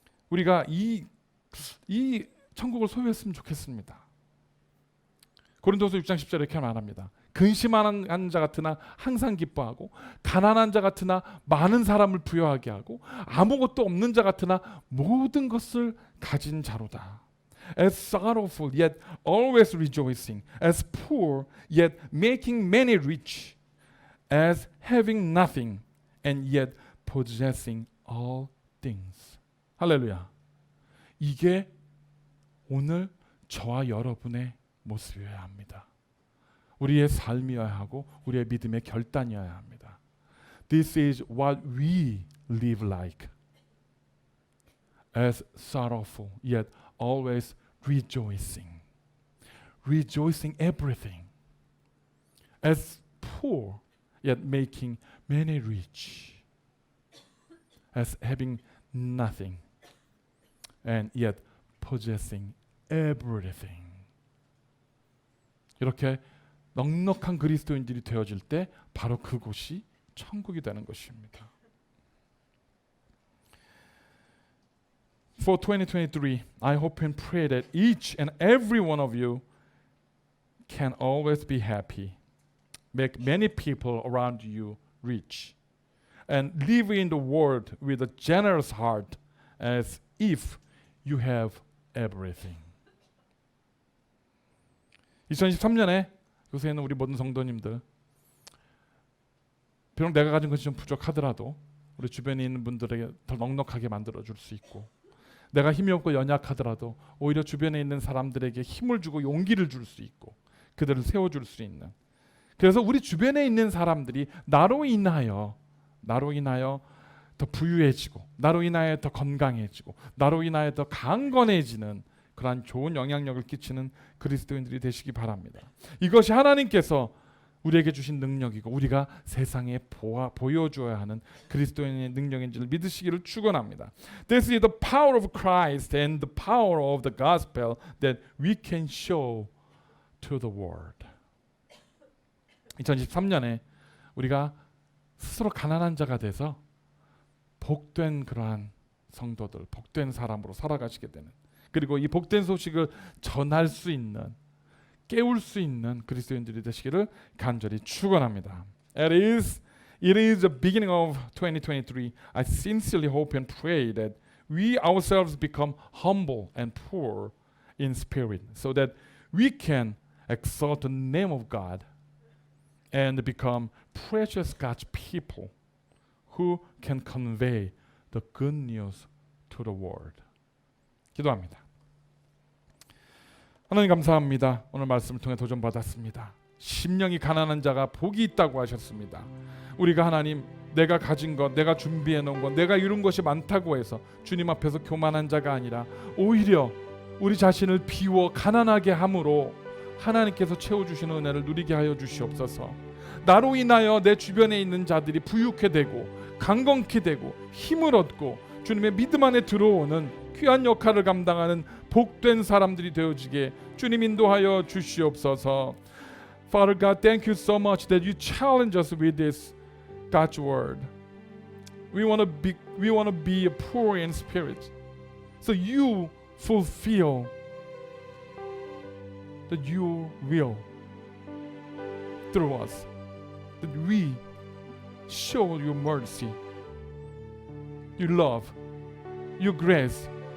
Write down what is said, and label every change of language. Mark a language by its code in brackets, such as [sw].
[ko] 우리가 이 천국을 소유했으면 좋겠습니다. 고린도서 6장 10절에 이렇게 말합니다. 근심하는 자 같으나 항상 기뻐하고 가난한 자 같으나 많은 사람을 부여하게 하고 아무것도 없는 자 같으나 모든 것을 가진 자로다. [en] As sorrowful yet always rejoicing, as poor yet making many rich, as having nothing and yet possessing all things. [ko] 할렐루야. 이게 오늘 저와 여러분의 모습이어야 합니다. 우리의 삶이어야 하고 우리의 믿음의 결단이어야 합니다. [en] This is what we live like. As sorrowful yet always rejoicing. Rejoicing everything. As poor yet making many rich. As having nothing and yet possessing everything. [ko] 이렇게 넉넉한 그리스도인들이 되어질 때 바로 그곳이 천국이 되는 것입니다. [en] For 2023, I hope and pray that each and every one of you can always be happy, make many people around you rich, and live in the world with a generous heart as if you have everything. [ko] 2023년에 요새 있는 우리 모든 성도님들, 비록 내가 가진 것이 좀 부족하더라도 우리 주변에 있는 분들에게 더 넉넉하게 만들어줄 수 있고, 내가 힘이 없고 연약하더라도 오히려 주변에 있는 사람들에게 힘을 주고 용기를 줄 수 있고 그들을 세워줄 수 있는, 그래서 우리 주변에 있는 사람들이 나로 인하여 더 부유해지고 나로 인하여 더 건강해지고 나로 인하여 더 강건해지는 그러한 좋은 영향력을 끼치는 그리스도인들이 되시기 바랍니다. 이것이 하나님께서 우리에게 주신 능력이고 우리가 세상에 보여줘야 하는 그리스도인의 능력인지를 믿으시기를 축원합니다. [en] This is the power of Christ and the power of the gospel that we can show to the world. [ko] 2023년에 우리가 스스로 가난한 자가 돼서 복된 그러한 성도들, 복된 사람으로 살아가시게 되는, 그리고 이 복된 소식을 전할 수 있는, 깨울 수 있는 그리스도인들이 되시기를 간절히 축원합니다. [en] It is the beginning of 2023. I sincerely hope and pray that we ourselves become humble and poor in spirit, so that we can exalt the name of God and become precious God's people who can convey the good news to the world. [ko] 기도합니다. 하나님 감사합니다. 오늘 말씀을 통해 도전받았습니다. 심령이 가난한 자가 복이 있다고 하셨습니다. 우리가 하나님, 내가 가진 것, 내가 준비해 놓은 것, 내가 이룬 것이 많다고 해서 주님 앞에서 교만한 자가 아니라 오히려 우리 자신을 비워 가난하게 함으로 하나님께서 채워주시는 은혜를 누리게 하여 주시옵소서. 나로 인하여 내 주변에 있는 자들이 부유케 되고 강건케 되고 힘을 얻고 주님의 믿음 안에 들어오는 귀한 역할을 감당하는 복된 사람들이 되어지게 주님 인도하여 주시옵소서. [en] Father God, thank you so much that you challenge us with this God's word. We want to be poor in spirit, so you fulfill your will through us, that we show your mercy, your love, your grace.